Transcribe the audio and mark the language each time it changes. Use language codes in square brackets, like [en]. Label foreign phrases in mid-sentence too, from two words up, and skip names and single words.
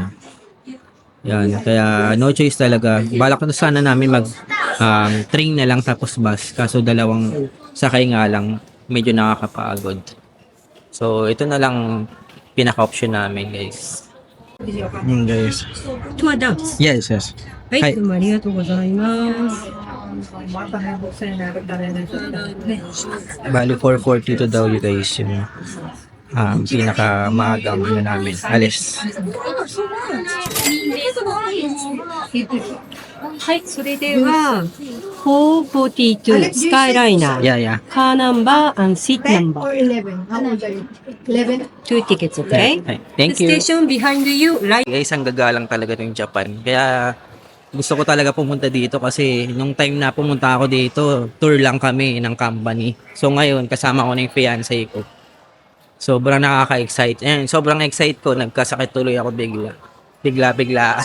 [tl] Yan, kaya [en] no choice [tl] talaga. Balak na sana namin mag train na lang tapos bus. Kaso dalawang sakay nga lang, medyo nakakapagod. So, ito na lang pinaka-option namin, guys. Guys. トゥアダンス。 [en] Yes, yes. [ja] はい、はいどうもありがとうございます。 [tl] Bali, 4:42 daw [en] you guys [tl] yung pinaka-maagang namin. Alis. [ja] はい、それでは、442スカイライナー、 [en] Yeah, yeah. car number and seat number, 11. How old are you? 11? 2 tickets, okay? Hey, thank The you. station behind you, right? [tl] Guys, ang gagalang talaga ng Japan. Kaya gusto ko talaga pumunta dito kasi nung time na pumunta ako dito, tour lang kami ng company. So ngayon, kasama ko na yung fiancé ko. Sobrang nakaka-excite. Sobrang excite ko. Nagkasakit tuloy ako bigla. Bigla.